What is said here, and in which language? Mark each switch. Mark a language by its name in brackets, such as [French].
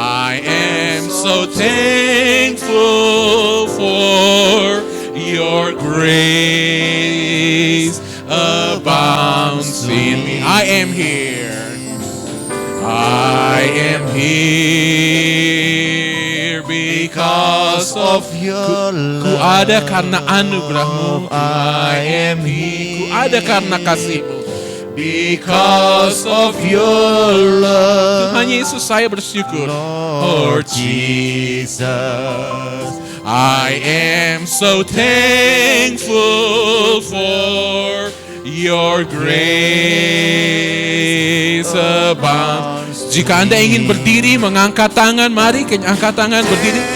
[English] I am so thankful for your grace abounds in me. I am here. I am here because of your love. [Indonesian] Ku ada karena anugerahmu. [English] I am here. [Indonesian] Ku ada karena kasihmu. [English] Because of your love. [Indonesian] Tuhan Yesus, saya bersyukur. [English] Lord Jesus, I am so thankful for your grace abounds. [Indonesian] Jika Anda ingin berdiri, mengangkat tangan, mari angkat tangan, berdiri.